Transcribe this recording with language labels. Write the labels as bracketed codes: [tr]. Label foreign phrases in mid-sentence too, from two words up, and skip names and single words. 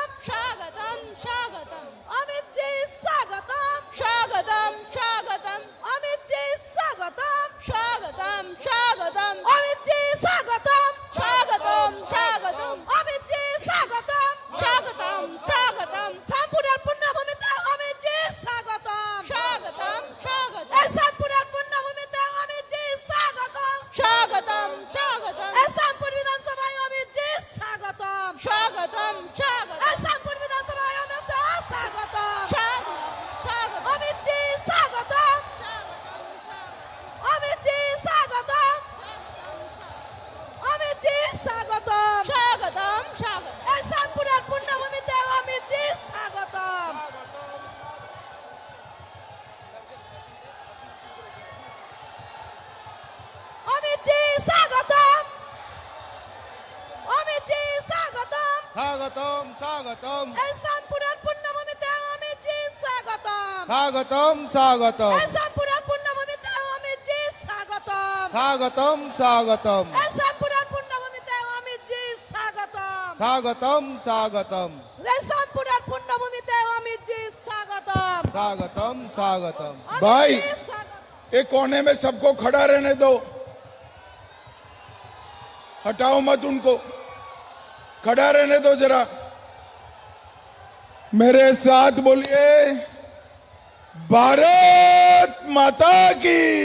[bn] স্বাগতম স্বাগতম অমিত জি স্বাগতম স্বাগতম স্বাগতম অমিত জি স্বাগতম স্বাগতম স্বাগতম অমিত জি স্বাগতম স্বাগতম স্বাগতম অমিত জি স্বাগতম স্বাগতম স্বাগতম সম্পূর্ণ পুণ্যভূমিতে অমিত জি স্বাগতম স্বাগতম স্বাগতম এই সম্পূর্ণ পুণ্যভূমিতে অমিত জি স্বাগতম স্বাগতম স্বাগতম এই সম্পূর্ণ বিধানসভায় অমিত জি স্বাগতম স্বাগতম স্বাগতম এই সম্পূর্ণ বিধানসভায় অমিত জি স্বাগতম স্বাগতম অমিত জি স্বাগতম অমিত জি স্বাগতম অমিত জি স্বাগতম স্বাগতম স্বাগতম এই সম্পূর্ণ পুণ্যভূমিতে অমিত জি স্বাগতম অমিত জি স্বাগতম অমিত জি স্বাগতম Sagatam, sagatam, এই সম্পূর্ণ পুণ্যভূমিতে অমিত জি স্বাগতম sagatam, sagatam, এই সম্পূর্ণ পুণ্যভূমিতে অমিত জি স্বাগতম sagatam, sagatam, এই সম্পূর্ণ পুণ্যভূমিতে অমিত জি স্বাগতম sagatam, sagatam, এই সম্পূর্ণ পুণ্যভূমিতে অমিত জি স্বাগতম sagatam, sagatam. অমিত भाई জি স্বাগতম। [hi] एक कोने में सबको खड़ा रहने दो, हटाओ मत उनको, खड़ा रहने दो जरा। मेरे साथ बोलिए भारत माता की।